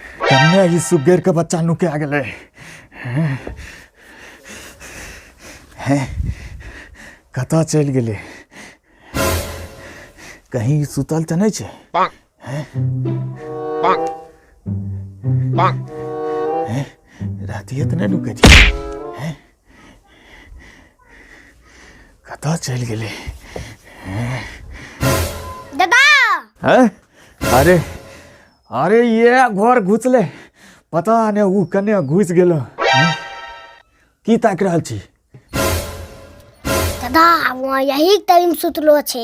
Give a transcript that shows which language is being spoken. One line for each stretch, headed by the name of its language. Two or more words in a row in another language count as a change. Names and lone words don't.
Maithili: कन्या ई सुगेर के बच्चा नुके आ गेलै कतऽ चलि गेलै कहीं सुतल तऽ नहि छै रातिए तऽ नहि नुकै छै कतऽ चलि गेलै दादा अरे अरे ये घर घुसले पता नहीं उ कन्या घुस गेलो की ताक रहल छी दादा वहाँ यही टाइम सुतलो छे